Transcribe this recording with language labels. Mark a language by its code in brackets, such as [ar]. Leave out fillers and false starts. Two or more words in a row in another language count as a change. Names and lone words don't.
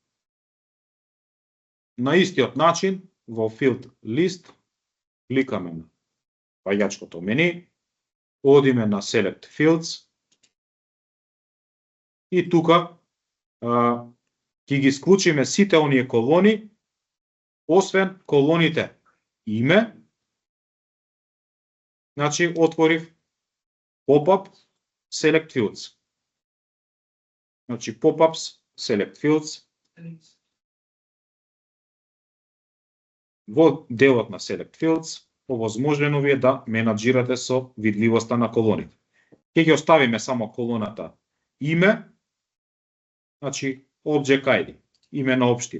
[mk] На истиот начин во [en] Field List [mk] кликаме на паѓачкото мени, одиме на [en] Select Fields [mk] и тука ќе ги исклучиме сите оние колони, освен колоните име. Значи, отворив [en] Pop-up Select Fields. [mk] Значи, [en] Pop-ups Select Fields. [mk] Во делот на [en] Select Fields, [mk] овозможено ви е да менаџирате со видливоста на колоните. Ќе ги оставиме само колоната име, значи [en] Object ID, [mk] име на општина.